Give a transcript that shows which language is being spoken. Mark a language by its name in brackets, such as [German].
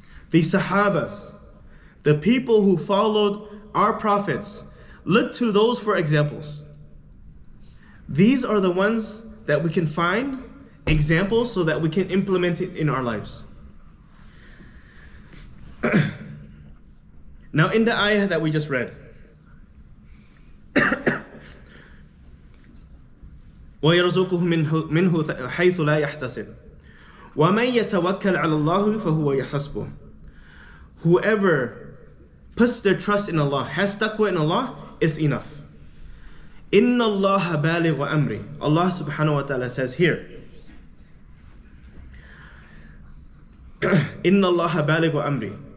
[English] The Sahabas, the people who followed our prophets, look to those for examples. These are the ones that we can find examples so that we can implement it in our lives. Now, in the ayah that we just read, [Arabic] ويرزقه منه حيث لا يحتسب ومن يتوكل على الله فهو يحسبه. [English] Whoever puts their trust in Allah, has taqwa in Allah, is enough. [Arabic] Inna Allah baligh amri. [English] Allah subhanahu wa ta'ala says here, Inna Allah baligh amri.